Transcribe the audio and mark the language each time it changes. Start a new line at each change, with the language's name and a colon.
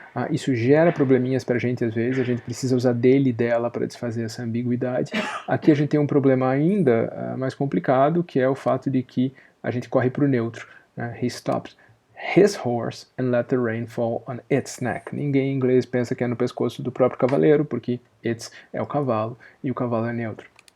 Portuguese: Isso gera probleminhas para a gente às vezes, a gente precisa usar dele e dela para desfazer essa ambiguidade. Aqui a gente tem um problema ainda mais complicado, que é o fato de que a gente corre para o neutro.
English: He stopped his horse and let the rein fall on its neck.
Portuguese: Ninguém em inglês pensa que é no pescoço do próprio cavaleiro, porque its é o cavalo e o cavalo é neutro.